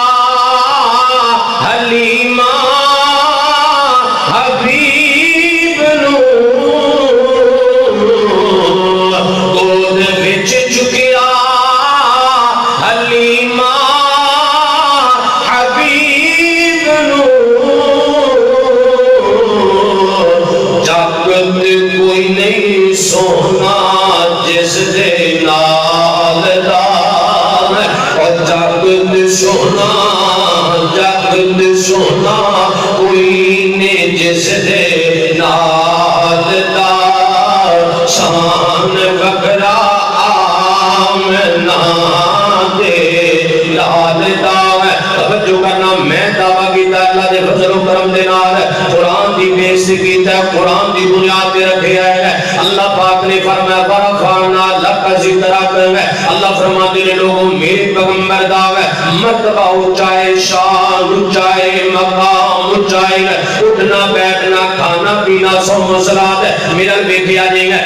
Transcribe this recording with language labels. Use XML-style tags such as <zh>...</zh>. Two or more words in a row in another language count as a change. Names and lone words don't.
<pa>حلیمہ حبیب نو گود وچ چکیا حلیمہ حبیب نو جگت کوئی نہیں سونا جس دے نال دا اور جگت سونا جگت سونا کوئی نہیں جس دے نال دا شان وکرا آمنا دے لال دا. توجہ کرنا میں دعویٰ کیتا اللہ دے فضل و کرم دے نال قرآن دی بےعزتی کیتا ہے, قرآن دی بنیاد تے رکھیا ہے.</pa> <ur>اللہ پاک نے فرمایا</ur> <ar>ورفعنا لک ذکرک.</ar> <pa>اللہ فرماتے ہیں لوگوں میرے پیغمبر دا مرتبہ اونچا ہے, شان اونچا ہے, مقام اونچا ہے.</pa> <ur>اٹھنا بیٹھنا کھانا پینا سب مسئلات میرا دیکھیا جائے گا.</ur>